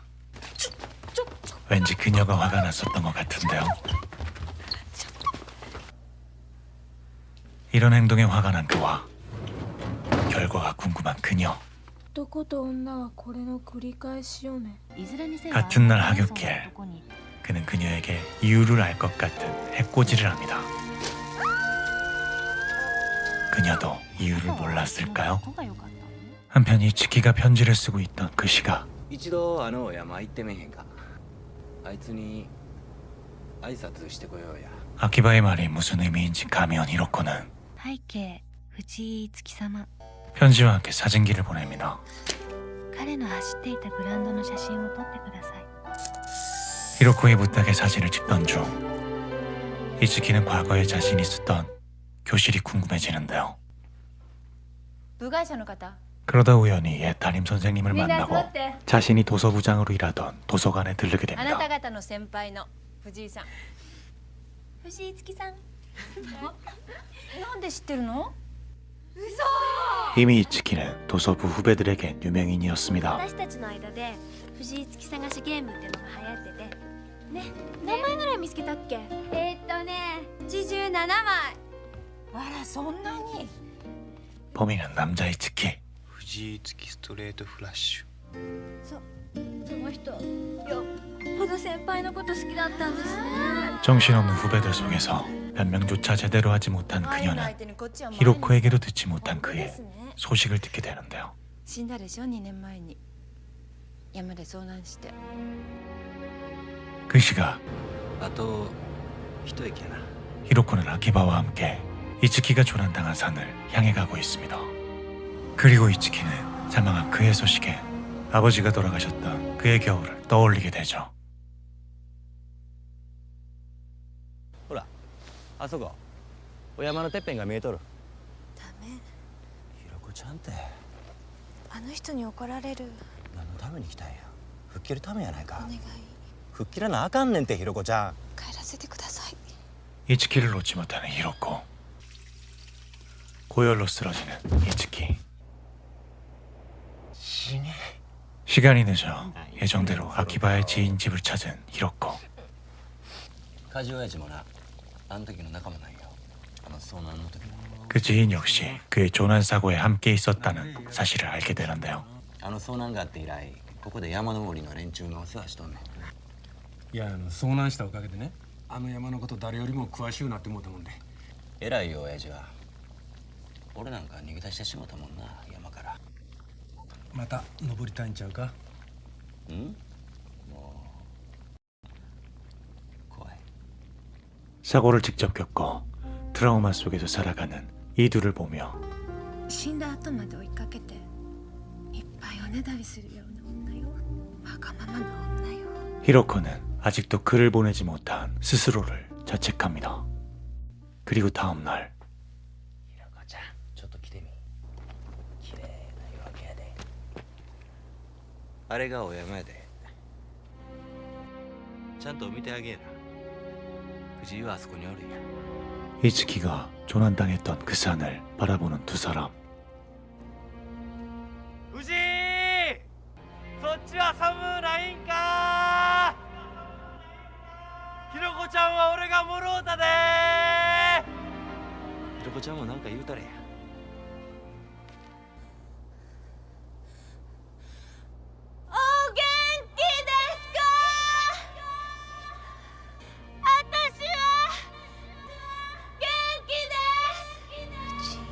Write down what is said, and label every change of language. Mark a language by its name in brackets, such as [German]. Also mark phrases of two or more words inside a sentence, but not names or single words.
[Korean] 왠지 그녀가 화가 났었던 것 같은데요. 이런 행동에 화가 난 그와 결과가 궁금한 그녀. [Japanese] 男と女はこれの繰り返しよね。 [Korean] 같은 날 하굣길 그는 그녀에게 이유를 알 것 같은 해코지를 합니다. 그녀도 이유를 몰랐을까요? 한편 이츠키가 편지를 쓰고 있던 그 시각 [Japanese] 一度あの山行ってめへんか。あいつに挨拶してこようや。 [Korean] 아키바의 말이 무슨 의미인지 감이 온 히로코는 [Japanese] 背景藤井月様 [Korean] 편지와 함께 사진기를 보냅니다. [Japanese] 彼の走っていたグラウンドの写真を撮ってください [Korean] 히로코의 부탁에 사진을 찍던 중 이츠키는 과거에 자신이 쓰던 교실이 궁금해지는데요. [Japanese] 部外者の方 [Korean] 그러다 우연히 옛 담임 선생님을 [Japanese] みんな [Korean] 만나고 [Japanese] 座って [Korean] 자신이 도서부장으로 일하던 도서관에 들르게 [Japanese] あなた [Korean] 됩니다. [Japanese] 方の先輩の藤井さん藤井月さんなんで知ってるの [Korean] 이미 이츠키는 도서부 후배들에겐 유명인이었습니다. [Japanese] 私たちの間で藤井月探しゲームってのが流行っててね何枚ぐらい見つけたっけ 87枚あらそんなに [Korean] 범인은 남자 이츠키. [Japanese] 藤井月ストレートフラッシュ。その人よほど先輩のこと好きだったんですね [Korean] 정신없는 후배들 속에서 변명조차 제대로 하지 못한 [Japanese] 愛の [Korean] 그녀는 [Japanese] 相手にこっちは前に [Korean] 히로코에게도 듣지 못한 [Japanese] 本当で [Korean] 그의 [Japanese] すね [Korean] 소식을 듣게 되는데요. [Japanese] 死んだでしょ2年前に山で遭難して [Korean] 그 시각 [Japanese] あと一駅やな。 [Korean] 히로코는 아키바와 함께 이츠키가 조난당한 산을 향해 가고 있습니다. 그리고 이츠키는 사망한 그의 소식에 아버지가 돌아가셨던 그의 겨울을 떠올리게 되죠. [Japanese] ほらあそこお山のてっぺんが見えとる。ダメひろこちゃんってあの人に怒られる何のために来たんや。吹っ切るためやないか。お願い吹っ切らなあかんねんてひろこちゃん。帰らせてください [Korean] 이츠키를 놓지 못하는 히로코. 고열로 쓰러지는 이츠키. 시간이 늦어 예정대로 아키바의 지인 집을 찾은 히로코. [Japanese] 梶親父もなあの時の仲間なんよ。あの遭難の時の。 [Korean] 그 지인 역시 그의 조난 사고에 함께 있었다는 사실을 알게 되는데요. [Japanese] あの遭難があって以来ここで山登りの連中がお世話しとんねん。いや遭難したおかげでねあの山のこと誰よりも詳しゅうなって思うたもんで偉いよ親父は。俺なんか逃げ出してしもたもんな山から。また登りたいんちゃうかんもう怖い。 [Korean] 사고를 직접 겪고 트라우마 속에서 살아가는 이 둘을 보며 [Japanese] 死んだ後まで追いかけていっぱいおねだりするような女よわがままな女よ [Korean] 히로코는 아직도 글을 보내지 못한 스스로를 자책합니다. 그리고 다음 날 [Japanese] ひろこちゃんちょっと来てみ。綺麗な夜明けやで。あれがお山やで。ちゃんと見てあげえな。藤井はあそこにおるんや。 [Korean] 이츠키가 조난당했던 그 산을 바라보는 두 사람. [Japanese] 藤井そっちは寒ないんか。ひろこちゃんは俺がもろうたで。ひろこちゃんもなんか言うたれや。お元気ですか私は元気です